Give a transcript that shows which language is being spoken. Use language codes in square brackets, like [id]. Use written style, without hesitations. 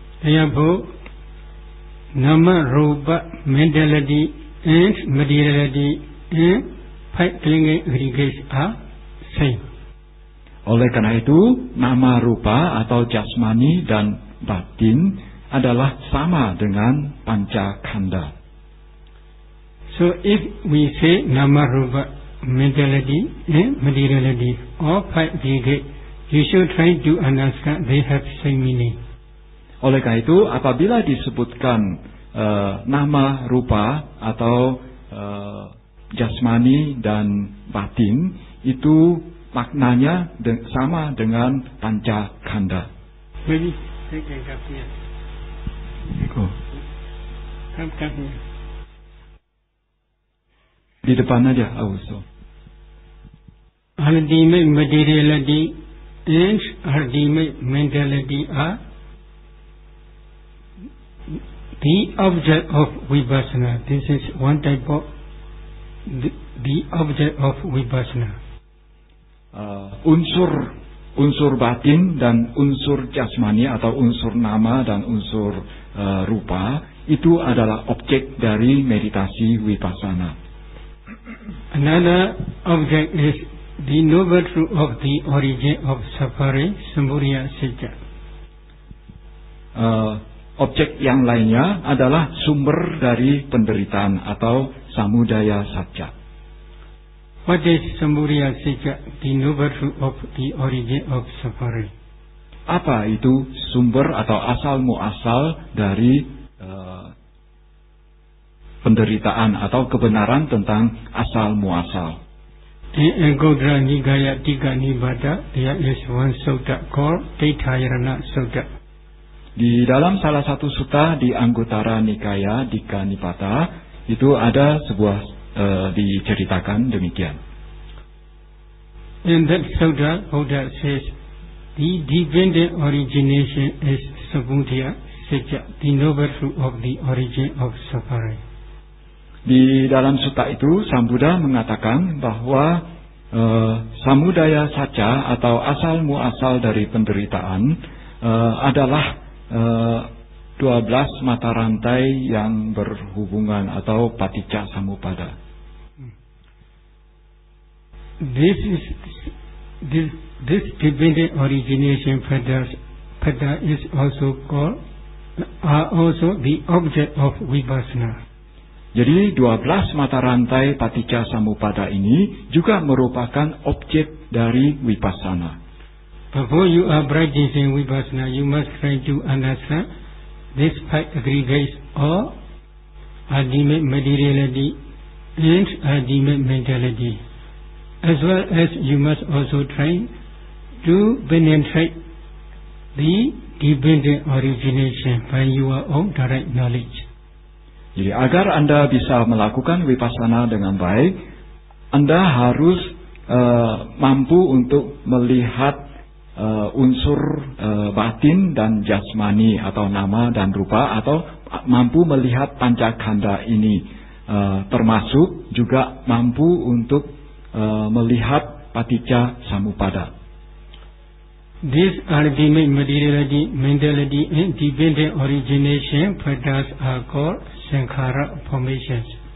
[id] Ya Bu, [en] nama, rupa, mentality, and materiality, and five clinging aggregates are same. [id] Oleh karena itu, nama, rupa atau jasmani dan batin adalah sama dengan pancakanda. [en] So if we say nama, rupa, mentality, and materiality, all five aggregates, you should try to understand they have same meaning. [id] Oleh karena itu, apabila disebutkan nama, rupa atau jasmani dan batin, itu maknanya sama dengan pancakanda. [en] Maybe take a cup here. Come here. [id] Di depan aja, also. [en] Ultimate materiality and ultimate mentality are the object of vipassana. This is one type of the object of vipassana. [id] Unsur batin dan unsur jasmani atau unsur nama dan unsur rupa itu adalah objek dari meditasi vipassana. [en] Another object is the noble truth of the origin of suffering, Samburiya Satya. [id] Objek yang lainnya adalah sumber dari penderitaan atau samudaya satya. [en] What is Samburiya Satya? The noble truth of the origin of suffering. [id] Apa itu sumber atau asal muasal dari penderitaan atau kebenaran tentang asal muasal? [en] In Anguttara Nikaya Tika Nibbata, there is one sutta called Taithayana Sutta. [id] Di dalam salah satu sutta di Anguttara Nikaya Tika Nibbata itu ada sebuah diceritakan demikian. [en] In that sutta, Buddha says, the dependent origination is Samudaya Satya, the noble truth of the origin of suffering. [id] Di dalam sutta itu, Sang Buddha mengatakan bahwa samudaya satya atau asal muasal dari penderitaan adalah 12 mata rantai yang berhubungan atau paticca samuppada. [en] This dependent origination pada is also called also the object of vipassana. [id] Jadi 12 mata rantai paticca samuppada ini juga merupakan objek dari vipassana. [en] Before you are practicing vipassana, you must try to understand these five aggregates or ultimate materiality and ultimate mentality. As well as you must also try to penetrate the dependent origination by your own direct knowledge. [id] Jadi agar Anda bisa melakukan vipassana dengan baik, Anda harus mampu untuk melihat unsur batin dan jasmani atau nama dan rupa, atau mampu melihat pancakanda ini, termasuk juga mampu untuk melihat paticca samuppada. [en] This ultimate materiality, mentality, and dependent origination padas are called sankhara formations.